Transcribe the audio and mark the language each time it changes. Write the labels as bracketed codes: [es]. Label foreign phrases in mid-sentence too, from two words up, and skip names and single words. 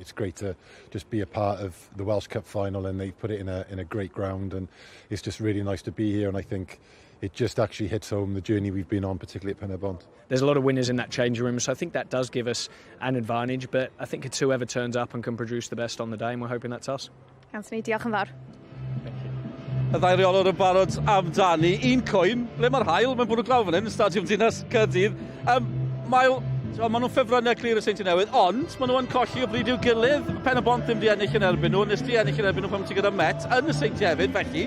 [en] It's great to just be a part of the Welsh Cup final, and they put it in a great ground, and it's just really nice to be here. And I think it just actually hits home the journey we've been on, particularly at Pen-y-bont. There's a lot of winners in that changing room, so I think that does give us an advantage, but I think it's whoever turns up and can produce the best on the day, and we're hoping that's us. [cy] Anthony, diolch yn fawr. Y ddau reolwr yn barod amdani. Un coen, ble mae'r haul, mae'n bwrw glaw fan hyn, yn Stadiwm Dinas Caerdydd. Maen nhw'n ffefrynnau clir y Seinti Newydd, ond maen nhw'n colli o bryd i'w gilydd. Pen-y-bont ddim di ennill yn erbyn nhw, nes di ennill yn erbyn nhw pan ti gyda Met yn y Seinti hefyd, felly.